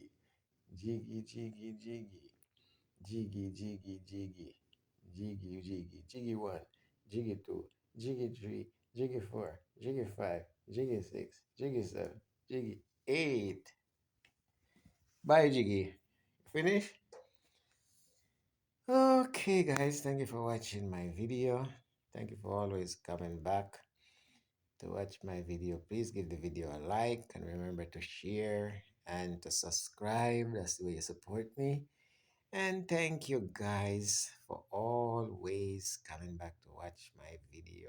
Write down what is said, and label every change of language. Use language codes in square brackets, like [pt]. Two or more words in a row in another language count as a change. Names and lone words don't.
[en] Jiggy, Jiggy, Jiggy. Jiggy, Jiggy, Jiggy. Jiggy, Jiggy. Jiggy 1. Jiggy 2. Jiggy 3. Jiggy 4. Jiggy 5. Jiggy 6. Jiggy 7. Jiggy 8. Bye, Jiggy. Finish? Okay, guys. Thank you for watching my video. Thank you for always coming back to watch my video. Please give the video a like and remember to share and to subscribe. That's the way you support me. And thank you guys for always coming back to watch my video.